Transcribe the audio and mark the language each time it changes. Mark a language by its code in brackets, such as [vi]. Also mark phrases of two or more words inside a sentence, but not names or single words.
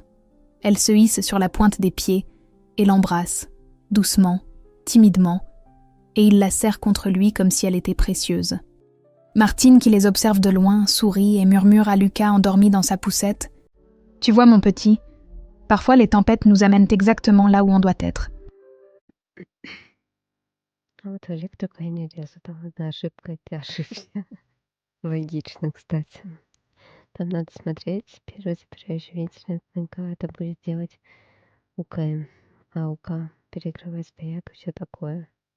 [fr] Elle se hisse sur la pointe des pieds et l'embrasse, doucement, timidement, et il la serre contre lui comme si elle était précieuse. Martine, qui les observe de loin, sourit et murmure à Lucas endormi dans sa poussette. « Tu vois, mon petit, parfois les tempêtes nous amènent exactement là où on doit être. » [ru] А вот Олег такая не резать. Там одна ошибка, и ты ошибся. Логично, кстати. Там надо смотреть, первый запирающий вентиль, это будет делать УКМ, а УК перекрывает стояк и все такое.